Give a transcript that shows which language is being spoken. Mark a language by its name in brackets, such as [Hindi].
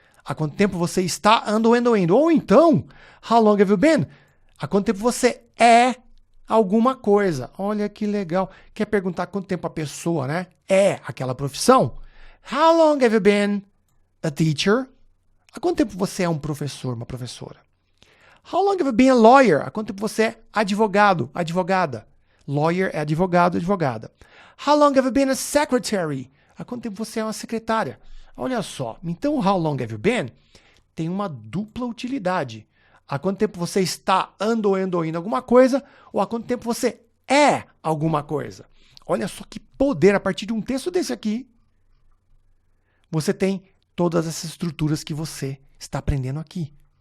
[Portuguese] Há quanto tempo você está ando, endo, indo? Ou então, [English] how long have you been? [Portuguese] Há quanto tempo você é alguma coisa? Olha que legal. Quer perguntar quanto tempo a pessoa, né, é aquela profissão? [English] How long have you been a teacher? [Portuguese] Há quanto tempo você é um professor, uma professora? [English] How long have you been a lawyer? [Portuguese] Há quanto tempo você é advogado, advogada? Lawyer é advogado, advogada. [English] How long have you been a secretary? [Portuguese] Há quanto tempo você é uma secretária? Olha só, então o [English] how long have you been [Portuguese] tem uma dupla utilidade. Há quanto tempo você está ando, endo, indo alguma coisa, ou há quanto tempo você é alguma coisa. Olha só que poder, a partir de um texto desse aqui, você tem todas essas estruturas que você está aprendendo aqui.